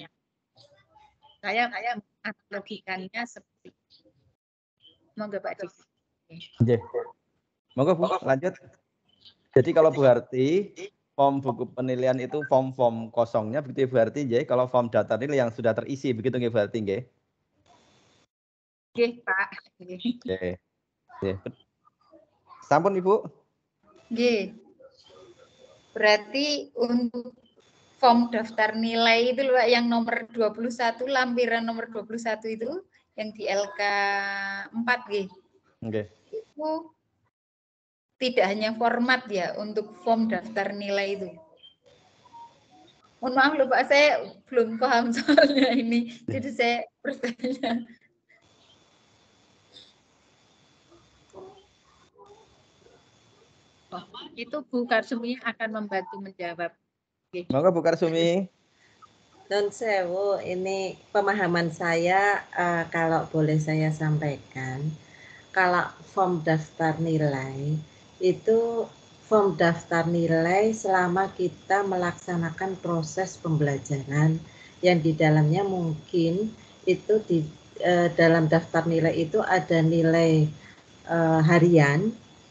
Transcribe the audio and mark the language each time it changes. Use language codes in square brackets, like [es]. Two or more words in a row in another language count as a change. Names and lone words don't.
[id] Saya analogikannya seperti itu. Monggo Pak Didi. Oke. Monggo Bu, lanjut. Jadi kalau Bu Harti, form buku penilaian itu form-form kosongnya begitu ya Bu Harti, nggih. Kalau form data nilai yang sudah terisi begitu nggih Bu Harti nggih. Nggih, Pak. Oke. Oke. Sampun Ibu? Nggih. Berarti untuk form daftar nilai itu Pak yang nomor 21, lampiran nomor 21 itu yang di LK 4 nggih. Oke. Itu tidak hanya format ya untuk form daftar nilai itu. Mohon maaf loh Pak, saya belum paham soalnya ini, jadi saya bertanya. Oh, itu Bu Karsumi akan membantu menjawab. Monggo Bu Karsumi. [jv] Non sewu, [id] ini pemahaman saya kalau boleh saya sampaikan, kalau form daftar nilai itu form daftar nilai selama kita melaksanakan proses pembelajaran yang di dalamnya mungkin itu dalam daftar nilai itu ada nilai harian,